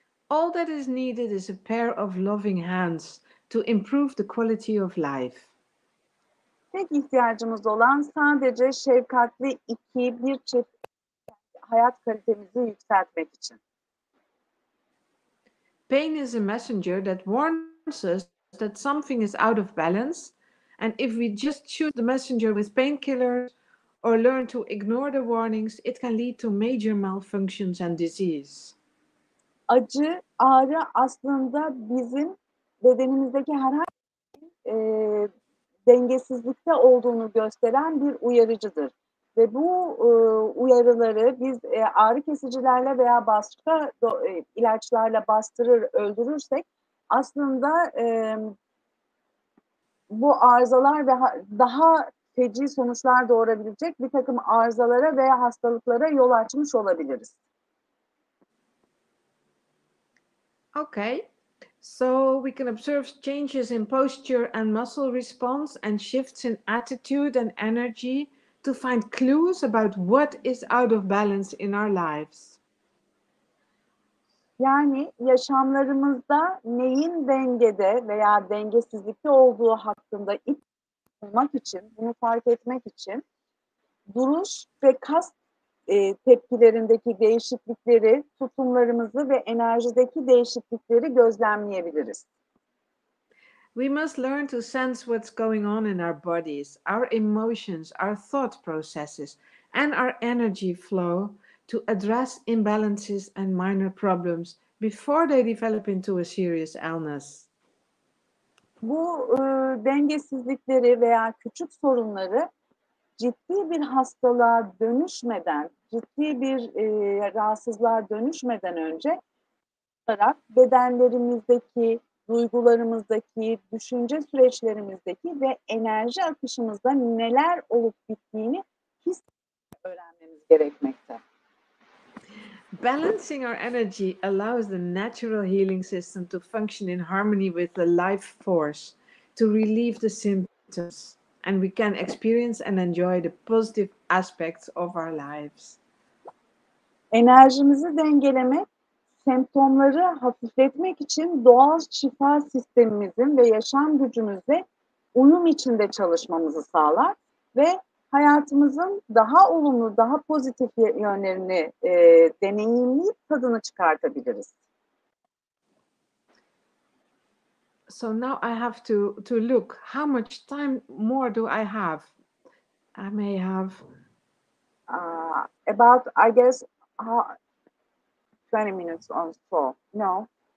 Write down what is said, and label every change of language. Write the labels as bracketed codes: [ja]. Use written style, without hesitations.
[en] All that is needed is a pair of loving hands to improve the quality of life. [tr] Tek ihtiyacımız olan sadece şefkatli bir çift hayat kalitemizi yükseltmek için. [en] Pain is a messenger that warns us that something is out of balance, and if we just shoot the messenger with painkillers or learn to ignore the warnings, it can lead to major malfunctions and disease. [tr] Acı, ağrı aslında bizim bedenimizdeki herhangi bir dengesizlikte olduğunu gösteren bir uyarıcıdır. Ve bu uyarıları biz ağrı kesicilerle veya başka ilaçlarla bastırır, öldürürsek aslında bu arızalar ve daha feci sonuçlar doğurabilecek bir takım arızalara veya hastalıklara yol açmış olabiliriz. [en] Okay, so we can observe changes in posture and muscle response and shifts in attitude and energy to find clues about what is out of balance in our lives. [tr] Yani yaşamlarımızda neyin dengede veya dengesizlikte olduğu hakkında bulmak için, bunu fark etmek için duruş ve kas tepkilerindeki değişiklikleri, tutumlarımızı ve enerjideki değişiklikleri gözlemleyebiliriz. [en] We must learn to sense what's going on in our bodies, our emotions, our thought processes, and our energy flow to address imbalances and minor problems before they develop into a serious illness. [tr] Bu dengesizlikleri veya küçük sorunları ciddi bir hastalığa dönüşmeden, ciddi bir rahatsızlığa dönüşmeden önce bedenlerimizdeki, duygularımızdaki, düşünce süreçlerimizdeki ve enerji akışımızda neler olup bittiğini öğrenmemiz gerekmekte. [en] Balancing our energy allows the natural healing system to function in harmony with the life force, to relieve the symptoms, and we can experience and enjoy the positive aspects of our lives. [tr] Enerjimizi dengelemek, semptomları hafifletmek için doğal şifa sistemimizin ve yaşam gücümüzle uyum içinde çalışmamızı sağlar ve hayatımızın daha olumlu, daha pozitif yönlerini deneyimleyip tadını çıkartabiliriz. [en] So now I have to look how much time more do I have? I may have About, I guess, 20 minutes or so. No.